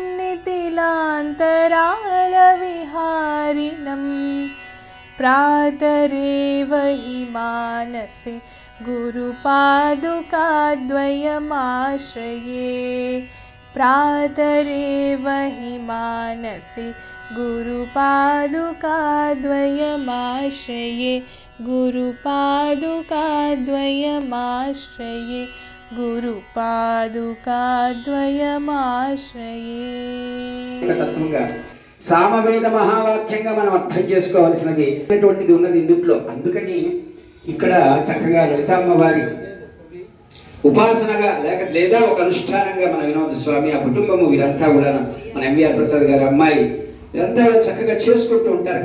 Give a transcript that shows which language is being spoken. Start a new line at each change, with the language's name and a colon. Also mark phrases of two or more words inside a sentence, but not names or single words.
Sanskrit: नितिलान्तरालविहारिणं प्रातरेव हि मानसि गुरुपादुकाद्वयमाश्रये। प्रातरेव हि मानसि गुरुपादुकाद्वयमाश्रये। गुरुपादुकाद्वयमाश्रये। గురుపాదుకాద్వయమాశ్రయే.
Telugu: సామవేద మహావాక్యంగా మనం అర్థం చేసుకోవాల్సినది అటువంటిది ఉన్నది ఇందుట్లో. అందుకని ఇక్కడ చక్కగా లలితామ్మ వారి ఉపాసనగా లేదా ఒక అనుష్ఠానంగా మన వినోద స్వామి, ఆ కుటుంబము, వీరంతా కూడా మన ఎంవిఆర్ ప్రసాద్ గారి అమ్మాయి, వీరంతా చక్కగా చేసుకుంటూ ఉంటారు.